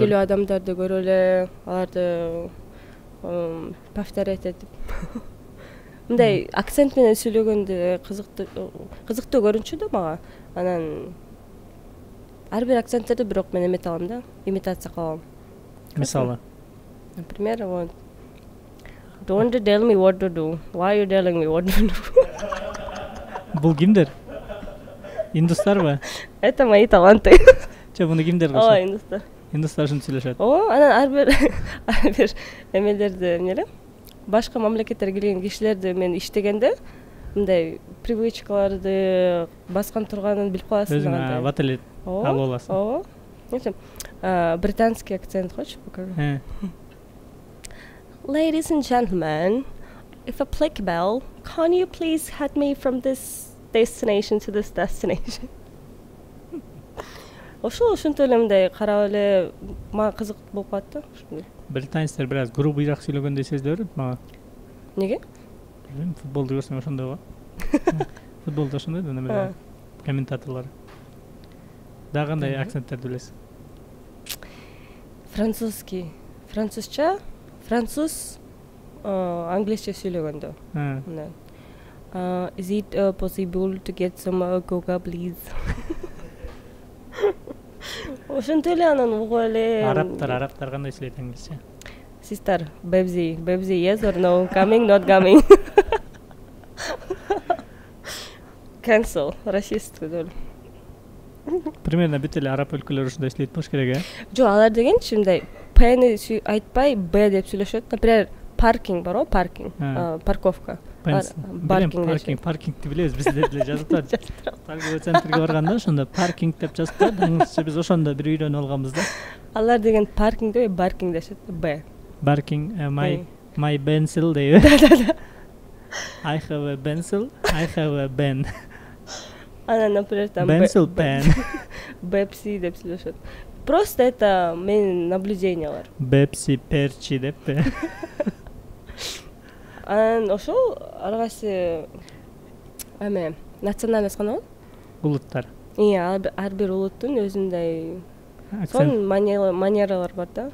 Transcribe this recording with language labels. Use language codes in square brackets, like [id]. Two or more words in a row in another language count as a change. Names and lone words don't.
[ky] белгилүү адамдарды көрүп эле, аларды повторять этип мындай акцент менен сүйлөгөндө кызыктуу көрүнчү да мага. Анан ар бир акценттерди бирок мен эмете алам да, имитация кылам. Мисалы, [ru] Например, вот [en] Don't you tell me what to do. Why are you telling me what to do? [ky] бул кимдер? Индустарбы? [ru] Это мои таланты. [ky] Же муну кимдер Ооба, кылышат? индустар. Индустар ушинтип сүйлөшөт. Ооба, анан ар бир эмелерди эмне башка мамлекеттерге келген кишилерди мен иштегенде мындай привычкаларды баскан турганын билип каласың. Өзүң вателет алып аласың. Ооба. [ru] Британский акцент хочешь покажу? [en] Ladies and gentlemen, if applicable, can you please head me from this destination to this destination? [ky] Ошентип эле мындай карап эле мага кызык болуп калат да. Британецтер бир аз грубыйраак сүйлөгөндөй сезиле берет мага. Неге? Билбейм, футболду көрсөң ошондой го. Футболдо ошондой да неме комментаторлор. Дагы кандай акценттерди билесиң? Французский. Французча, француз англисче сүйлөгөндө. [en] Is it possible to get some coca please? [ky] Ошентип эле анан угуп эле. Арабтар кандай сүйлөйт англисче? [en] Sister, Babsy, yes or no? Coming, not coming? Cancel, [ky] расист деп. Примерно бүт эле араб өлкөлөрү ушундай сүйлөйт болуш керек, Жок, алар дегенчи мындай П'ни айтпай Б деп сүйлөшөт. Например, паркинг бар го, паркинг, парковка. Паркингти билебиз, бизде деле жазып турат. Торговый центрге барганда ошондо паркинг деп жазып турат. Англисче биз ошондо бир үйрөнүп алганбыз да. Алар деген паркинг деп баркинг дешет, Б. [en] Barking, my pencil deyip. I have a pencil, I have a pen. [ky] Анан, например, там [en] pencil pen. [ky] Бепси деп сүйлөшөт. [ru] Просто это [ky] менин наблюдениялар. Бепси перчи деп. Анан ошол ар кайсы эме национальность кандай болот? Улуттар. Ар бир улуттун өзүндөй сон манералар бар да.